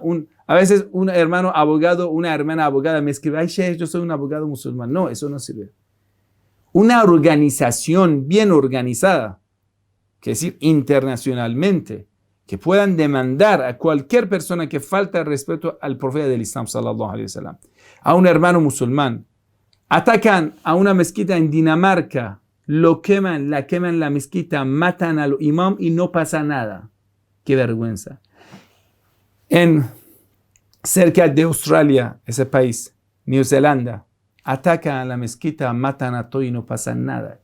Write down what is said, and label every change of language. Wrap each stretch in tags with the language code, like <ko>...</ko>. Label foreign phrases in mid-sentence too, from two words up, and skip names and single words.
<es>A veces un hermano abogado, una hermana abogada me escribe, ay, Sheikh, yo soy un abogado musulmán. No, eso no sirve. Una organización bien organizada, que es decir, internacionalmente, que puedan demandar a cualquier persona que falta el respeto al profeta del Islam,</es> <ar>صلى الله عليه وسلم,</ar> <es>a un hermano musulmán. Atacan a una mezquita en Dinamarca, la queman la mezquita, matan al imam y no pasa nada. Qué vergüenza. Cerca de Australia, ese país, Nueva Zelanda, atacan a la mezquita, matan a todo y no pasa nada.</es>